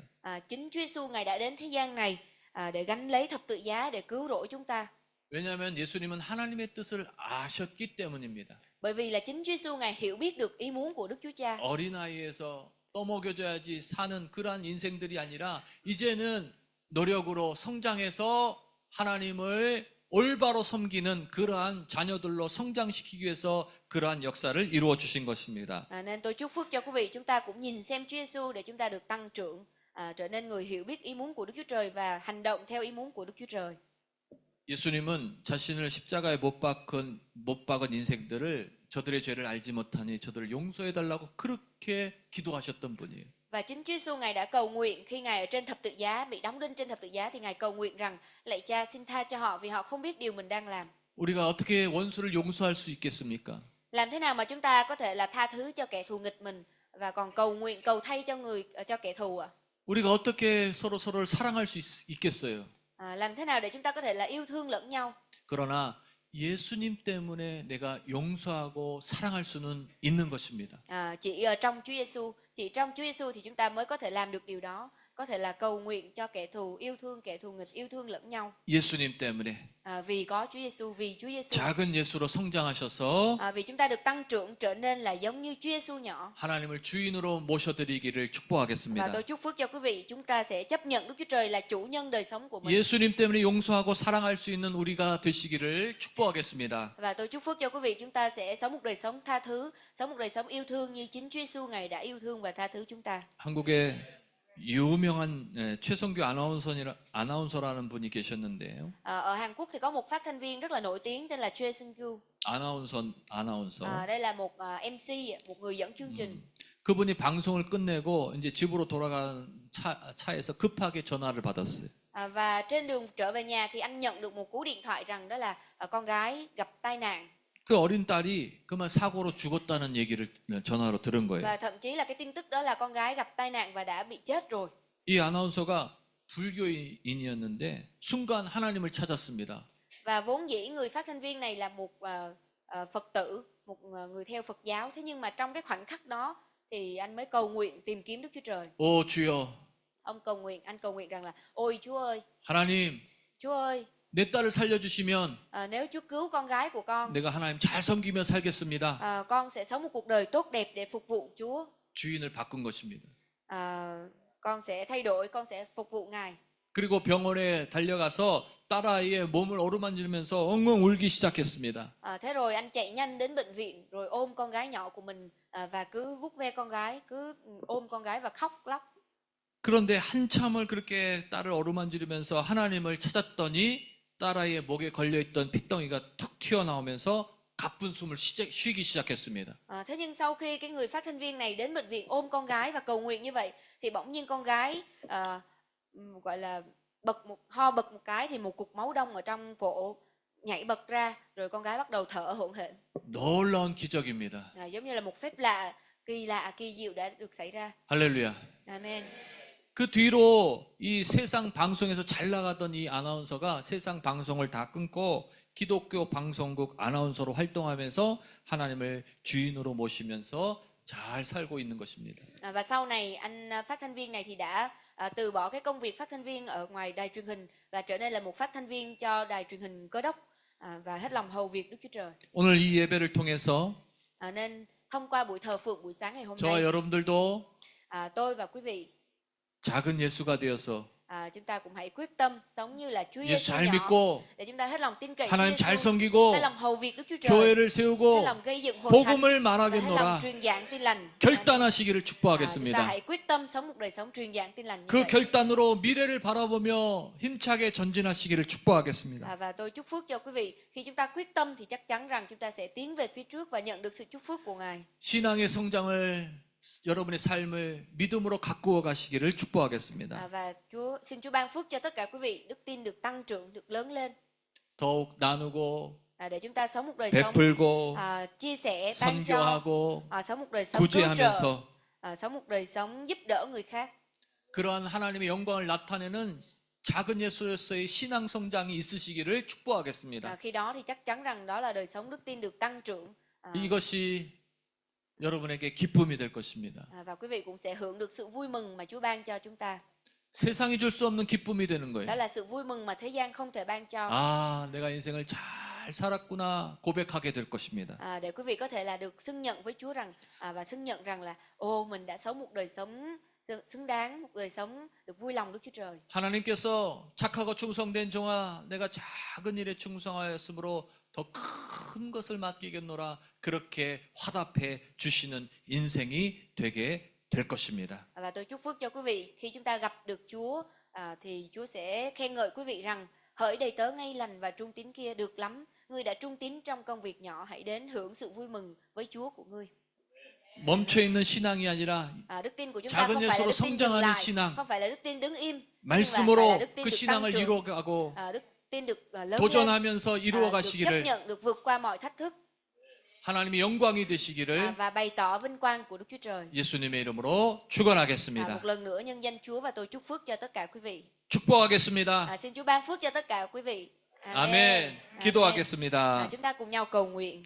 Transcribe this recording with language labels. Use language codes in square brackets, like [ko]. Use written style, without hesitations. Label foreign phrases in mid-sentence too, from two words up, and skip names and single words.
[vi] Chính Chúa Giêsu Ngài đã đến thế gian này để gánh lấy thập tự giá để cứu rỗi chúng ta. [ko] 왜냐하면 예수님은 하나님의 뜻을 아셨기 때문입니다. [vi] Bởi vì là chính Chúa Giêsu Ngài hiểu biết được ý muốn của Đức Chúa Cha. [ko] 어린아이에서 떠먹여줘야지 사는 그러한 인생들이 아니라 이제는 노력으로 성장해서 하나님을 올바로 섬기는 그러한 자녀들로 성장시키기 위해서 그러한 역사를 이루어 주신 것입니다. [vi] Nên tôi chúc phúc cho quý vị, chúng ta cũng nhìn xem Chúa Giêsu để chúng ta được tăng trưởng, trở nên người hiểu biết ý muốn của Đức Chúa Trời và hành động theo ý muốn của Đức Chúa Trời. [ko] 예수님은 자신을 십자가에 못 박은 인생들을 저들의 죄를 알지 못하니 저들을 용서해 달라고 그렇게 기도하셨던 분이에요. [vi] Và chính Chúa Giêsu Ngài đã cầu nguyện khi Ngài ở trên thập tự giá, bị đóng đinh trên thập tự giá thì Ngài cầu nguyện rằng lạy Cha xin tha cho họ vì họ không biết điều mình đang làm. [ko] 우리가 어떻게 원수를 용서할 수 있겠습니까? [vi] Làm thế nào mà chúng ta có thể là tha thứ cho kẻ thù nghịch mình và còn cầu thay cho kẻ thù ạ? [ko] 우리가 어떻게 서로를 사랑할 수 있겠어요? [vi] Làm thế nào để chúng ta có thể là yêu thương lẫn nhau? [ko] 그러나 예수님 때문에 내가 용서하고 사랑할 수는 있는 것입니다. [vi] Chỉ trong Chúa Giêsu, Chỉ trong Chúa Giêsu thì chúng ta mới có thể làm được điều đó, có thể là cầu nguyện cho kẻ thù, yêu thương kẻ thù nghịch, yêu thương lẫn nhau. [ko] 예수님 때문에 [vi] Vì có Chúa Giêsu, vì Chúa Giêsu. [ko] 작은 예수로 성장하셔서 [vi] Vì chúng ta được tăng trưởng trở nên là giống như Chúa Giêsu nhỏ. [ko] 하나님을 주인으로 모셔드리기를 [vi] Và [ko] 축복하겠습니다. [vi] tôi chúc phước cho quý vị, chúng ta sẽ chấp nhận Đức Chúa Trời là chủ nhân đời sống của mình. [ko] 예수님 때문에 용서하고 사랑할 수 있는 우리가 되시기를 축복하겠습니다. [vi] Và tôi chúc phước cho quý vị, chúng ta sẽ sống một đời sống tha thứ, sống một đời sống yêu thương như chính Chúa Giêsu Ngài đã yêu thương và tha thứ chúng ta. [ko] 한국에 유명한 최성규 아나운서라는 분이 계셨는데요. [vi] Ở Hàn Quốc thì có một phát thanh viên rất là nổi tiếng tên là Choi Seung-kyu. [ko] 아나운서. [vi] Đây là một MC, một người dẫn chương trình. [ko] 그분이 방송을 끝내고 이제 집으로 돌아간 차에서 급하게 전화를 받았어요. [vi] Và trên đường trở về nhà thì anh nhận được một cú điện thoại rằng đó là con gái gặp tai nạn. [ko] 그 어린 딸이 그만 사고로 죽었다는 얘기를 전화로 들은 거예요. [vi] Và thậm chí là cái tin tức đó là con gái gặp tai nạn và đã bị chết rồi. [ko] 이 아나운서가 불교인이었는데 순간 하나님을 찾았습니다. [vi] Và vốn dĩ người phát thanh viên này là một Phật tử, một người theo Phật giáo. Thế nhưng mà trong cái khoảnh khắc đó thì anh mới cầu nguyện tìm kiếm Đức Chúa Trời. [ko] 오 주여. [vi] Anh cầu nguyện rằng là ôi Chúa ơi, [ko] 하나님, [vi] Chúa ơi, [ko] 내 딸을 살려주시면 [vi] nếu Chúa cứu con gái của con, [ko] 내가 하나님 잘 섬기며 살겠습니다. [vi] con sẽ sống một cuộc đời tốt đẹp để phục vụ Chúa. [ko] 주인을 바꾼 것입니다. [vi] Con sẽ thay đổi, con sẽ phục vụ Ngài. [ko] 그리고 병원에 달려가서 딸아이의 몸을 어루만지면서 엉엉 울기 시작했습니다. [vi] Thế rồi anh chạy nhanh đến bệnh viện rồi ôm con gái nhỏ của mình và cứ vuốt ve con gái, cứ ôm con gái và khóc lóc. [ko] 그런데 한참을 그렇게 딸을 어루만지면서 하나님을 찾았더니 딸아이의 목에 걸려있던 핏덩이가 툭 튀어나오면서 가쁜 숨을 쉬기 시작했습니다. [vi] Thế nhưng sau khi cái người phát thanh viên này đến bệnh viện ôm con gái và cầu nguyện như vậy thì bỗng nhiên con gái gọi là ho bật một cái thì một cục máu đông ở trong cổ nhảy bật ra, rồi con gái bắt đầu thở hổn hển. [ko] 놀라운 기적입니다. [vi] Giống như là một phép lạ, kỳ diệu đã được xảy ra. [ko] 할렐루야. [vi] Amen. [ko] 그 뒤로 이 세상 방송에서 잘 나가던 이 아나운서가 세상 방송을 다 끊고 기독교 방송국 아나운서로 활동하면서 하나님을 주인으로 모시면서 잘 살고 있는 것입니다. [vi] Và sau này anh phát thanh viên này thì đã từ bỏ cái công việc phát thanh viên ở ngoài đài truyền hình và trở nên là một phát thanh viên cho đài truyền hình Cơ Đốc và hết lòng hầu việc Đức Chúa Trời. [ko] 오늘 이 예배를 통해서 [vi] Nên thông qua buổi thờ phượng 부ổi sáng ngày hôm [ko] 저와 [vi] nay, [ko] 여러분들도 [vi] tôi và quý vị [ko] 작은 예수가 되어서 [vi] chúng ta cũng hãy quyết tâm sống như là Chúa [ko] 예수 [vi] Giêsu [ko] 잘 [vi] nhỏ, [ko] 믿고 [vi] để chúng ta hết lòng tin cậy [ko] 하나님 [vi] Chúa [ko] 잘 [vi] Giêsu, [ko] 섬기고 [vi] hết lòng hầu việc Đức Chúa Trời, [ko] 교회를 [vi] hết [ko] 세우고 [vi] lòng gây dựng hội thánh [ko] 복음을 [vi] và hết lòng [ko] 말하겠노라 [vi] truyền giảng tin lành. [ko] 결단하시기를 [vi] Chúng ta [ko] 축복하겠습니다. [vi] hãy quyết tâm sống một đời sống truyền giảng tin lành như [ko] 그 [vi] vậy. [ko] 결단으로 미래를 바라보며 힘차게 전진하시기를 축복하겠습니다. [vi] Và tôi chúc phước cho quý vị. Khi chúng ta quyết tâm thì chắc chắn rằng chúng ta sẽ tiến về phía trước và nhận được sự chúc phước của Ngài. [ko] 신앙의 성장을 여러분의 삶을 믿음으로 가꾸어 가시기를 축복하겠습니다. [vi] Và xin Chúa ban phước cho tất cả quý vị, đức tin được tăng trưởng, được lớn lên. [ko] 더욱 나누고 [vi] Để chúng ta sống một đời sống [ko] 베풀고 [vi] chia sẻ, ban cho, [ko] 선교하고 [vi] sống một đời sống cứu trợ, [ko] 구제하면서 [vi] sống một đời sống giúp đỡ người khác. [ko] 그러한 하나님의 영광을 나타내는 작은 예수로서의 신앙 성장이 있으시기를 축복하겠습니다. [vi] Khi đó thì chắc chắn rằng đó là đời sống đức tin được tăng trưởng. [ko] 이것이 여러분에게 기쁨이 될 것입니다. [vi] Và quý vị cũng sẽ hưởng được sự vui mừng mà Chúa ban cho chúng ta. [ko] 세상이 줄 수 없는 기쁨이 되는 [vi] Đó [ko] 거예요. [vi] là sự vui mừng mà thế gian không thể ban cho. [ko] 아, 내가 인생을 잘 살았구나 고백하게 될 것입니다. [vi] Để quý vị có thể là được xưng nhận với Chúa rằng và xưng nhận rằng là mình đã sống một đời sống xứng đáng, một đời sống được vui lòng Đức Chúa Trời. [ko] 하나님께서 착하고 충성된 종아 내가 작은 일에 충성하였으므로 더 큰 것을 맡기겠노라 그렇게 화답해 주시는 인생이 되게 될 것입니다. [vi] Và tôi chúc phước cho quý vị, khi chúng ta gặp được Chúa thì Chúa sẽ khen ngợi quý vị rằng hỡi đầy tớ ngay lành và trung tín kia, được lắm, ngươi đã trung tín trong công việc nhỏ, hãy đến hưởng sự vui mừng với Chúa của ngươi. [ko] 멈춰 있는 신앙이 아니라 [vi] Đức tin của chúng ta [ko] 작은 [vi] không phải là [ko] 예수로 [vi] đức tin dừng [ko] 성장하는 [vi] lại, [ko] 신앙, [vi] không phải là đức tin đứng im, [ko] 말씀으로 [vi] đức tin [ko] 그 [vi] được [ko] 신앙을 [vi] tăng trưởng, [ko] 이루어가고 [vi] đức tin được lớn lên, [ko] 도전하면서 [vi] được chấp [ko] 이루어가시기를 [vi] nhận, được vượt qua mọi thách thức [ko] 하나님의 영광이 되시기를 [vi] và bày tỏ vinh quang của Đức Chúa Trời. [ko] 예수님의 이름으로 축원하겠습니다. [vi] Một lần nữa nhân danh Chúa và tôi chúc phước cho tất cả quý vị. [ko] 축복하겠습니다. [vi] Xin Chúa ban phước cho tất cả quý vị. [ko] 아멘. 기도하겠습니다. [vi] Chúng ta cùng nhau cầu nguyện.